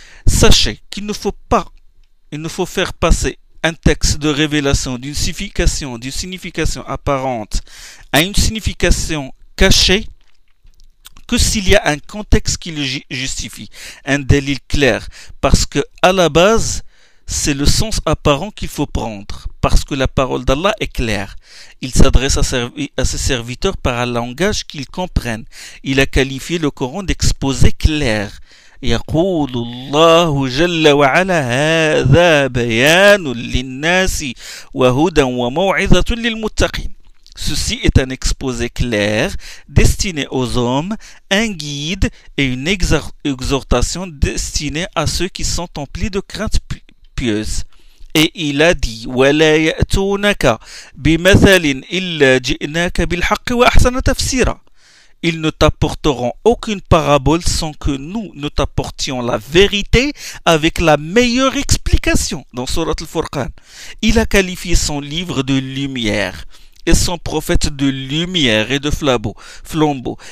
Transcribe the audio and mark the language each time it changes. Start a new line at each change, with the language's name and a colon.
French: Sachez qu'il ne faut pas, il ne faut faire passer un texte de révélation d'une signification apparente à une signification cachée que s'il y a un contexte qui le justifie, un délit clair, parce que à la base, c'est le sens apparent qu'il faut prendre, parce que la parole d'Allah est claire. Il s'adresse à ses serviteurs par un langage qu'ils comprennent. Il a qualifié le Coran d'exposé clair.
Arabic: يقول الله جل وعلا هذا بيان للناس وهدى وموعظة للمتقين.
French: Ceci est un exposé clair, destiné aux hommes, un guide et une exhortation destinée à ceux qui sont emplis de crainte pieuse.
Arabic: إلى دي، ولا يأتونك بمثل إلا جئناك بالحق وأحسن تفسيرا.
French: Ils ne t'apporteront aucune parabole sans que nous ne t'apportions la vérité avec la meilleure explication. Dans Sourate Al-Furqan, il a qualifié son livre de lumière et son prophète de lumière et de flambeau.